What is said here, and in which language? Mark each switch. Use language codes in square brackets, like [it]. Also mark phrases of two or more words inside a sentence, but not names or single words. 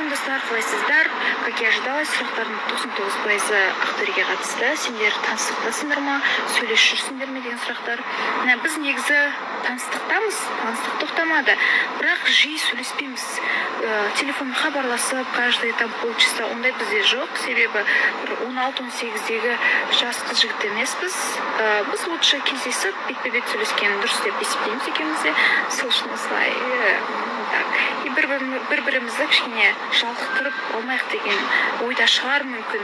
[kk] достар, қалайсыздар? [ru] Как я ожидала, [kk] сұрақтардың 99% Ақтөреге қатысты. Сендер таныстықтасыңдар ма? Сөйлесіп жүрсіңдер ме деген сұрақтар. Біз негізі таныстықтамыз, таныстық тоқтамады. Бірақ жиі сөйлеспейміз. Телефон хабарласып, [ru] каждый там полчаса [kk] ондай бізде жоқ. Себебі 16-18-дегі жас қыз жігіт емеспіз. Біз лучше кездесіп, бетпе-бет сөйлескен дұрыс деп есептейміз екеуміз де. Сол үшін осылай и бір-бірімізді кішкене жалықтырып алмайық деген ойда шығар мүмкін.